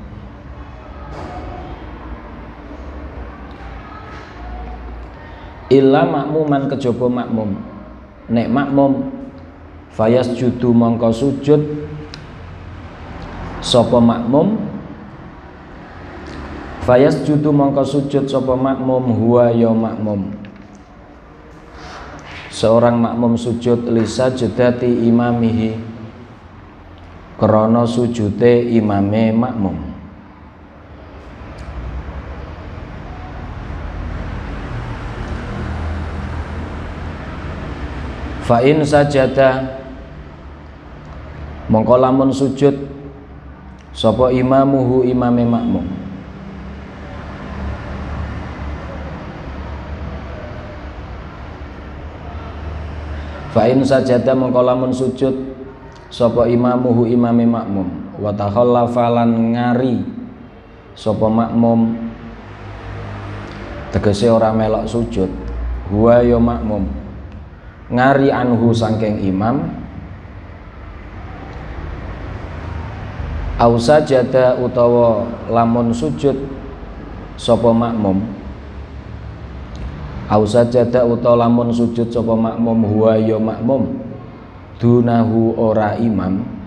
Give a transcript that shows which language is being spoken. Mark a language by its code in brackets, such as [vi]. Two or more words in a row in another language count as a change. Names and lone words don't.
[ar] Illa makmuman [jv] kejaba makmum. Nek makmum fayasjudu mongko sujud sapa makmum, fayasjudu mongko sujud sapa makmum huwa ya makmum. Seorang makmum sujud [ar] lisajdati imamihi [jv] krana sujude imame makmum. [ar] Fa in sajada [jv] mongko lamun sujud sapa imamuhu imame makmum, [ar] fa in sajada [jv] mongko lamun sujud sapa imamuhu imame makmum, [ar] wa takhallafa [jv] lan ngari sapa makmum, tegese ora melok sujud, huwa ya makmum ngari anhu saking imam, [ar] au sajada [jv] utawa lamun sujud sapa makmum, [ar] au sajada [jv] utawa lamun sujud sapa makmum huwa ya makmum dunahu ora imam.